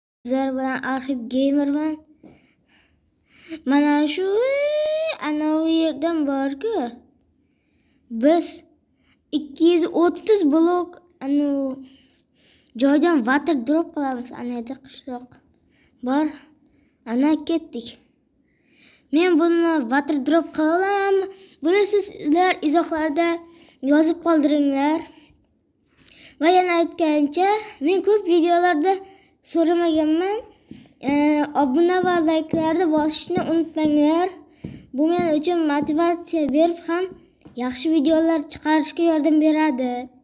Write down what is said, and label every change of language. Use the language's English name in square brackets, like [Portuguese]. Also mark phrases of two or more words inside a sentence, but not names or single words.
[Uzbek] Sizlar bilan Arxiv Gamerman. Mana shu anavi yerdan borku. Biz 230 blok joydan [English] water drop [Uzbek] qilamiz. Ana yerda qishloq bor. Ana ketdik. Men buni [English] water drop [Uzbek] qilaman. Buni sizlar izohlarda yozib qoldiringlar. Va yana aytgancha, men ko'p videolarda so'ramaganman. Obuna va like'larni bosishni unutmanglar. Bu men uchun motivatsiya berib ham yaxshi videolar chiqarishga yordam beradi.